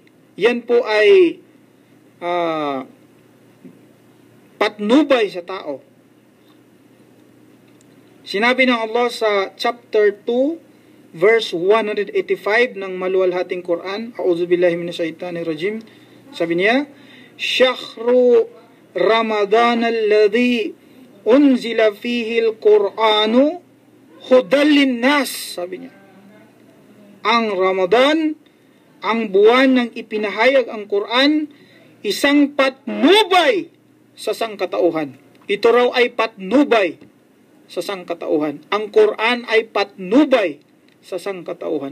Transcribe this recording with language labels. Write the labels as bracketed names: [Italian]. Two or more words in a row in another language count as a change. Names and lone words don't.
[Filipino] Yan po ay patnubay sa tao. Sinabi ng Allah sa chapter 2, verse 185 ng maluwalhating Quran, [Arabic] أعوذ بالله من الشيطان الرجيم. [Filipino] Sabi niya, [Arabic] شهر رمضان الذي أنزل فيه القرآن هدى للناس. [Filipino] Sabi niya, ang Ramadan, ang buwan ng ipinahayag ang Quran, isang patnubay sa sangkatauhan. Ito raw ay patnubay sa sangkatauhan. Ang Quran ay patnubay sa sangkatauhan.